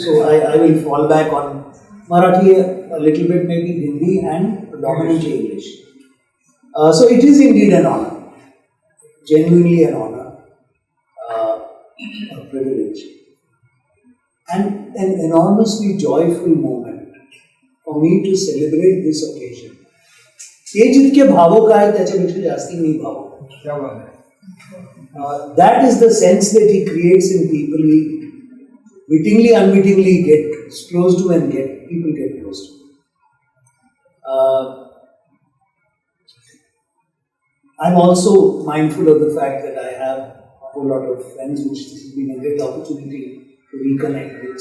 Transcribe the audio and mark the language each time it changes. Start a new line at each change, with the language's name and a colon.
English: So I will fall back on Marathi, a little bit maybe Hindi, and predominantly English. So it is indeed an honor, genuinely an honor, a privilege, and an enormously joyful moment for me to celebrate this occasion.
Marathi: ते जितके भावुक आहेत त्याच्यापेक्षा जास्ती मी भावुक आहे.
English: That is the sense that he creates in people. He wittingly, unwittingly gets close to, and people get close to. I'm also mindful of the fact that I have a whole lot of friends, which this has been a great opportunity to reconnect with.